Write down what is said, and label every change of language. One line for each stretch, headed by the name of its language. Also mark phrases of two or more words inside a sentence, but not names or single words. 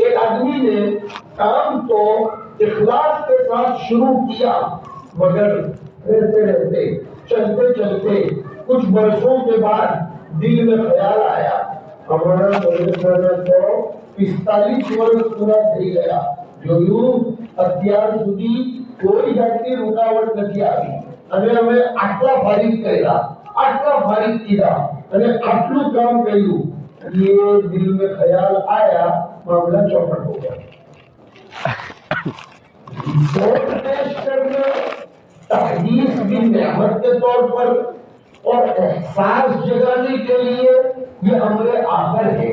Urdu: ایک آدمی نے کام تو اخلاص کے ساتھ شروع کیا، مگر رہتے رہتے چلتے چلتے کچھ برسوں کے بعد دل میں خیال آیا ہمارا مدرسہ تو 45
Gujarati: વર્ષ پورا થઈ ગયા، જોયું અત્યાર સુધી કોઈ જાતની રૂકાવટ નથી આવી, અને અમે આટલા ફારિગ કર્યા, આટલા ફારિગ કીધા, અને આટલું કામ કર્યું।
Urdu: یہ دل میں خیال آیا، معاملہ چوپٹ ہو گیا۔ ووٹ پیش کرنا تحدیث کی نعمت کے طور پر اور احساس جگانے کے لیے یہ امر آخر ہے۔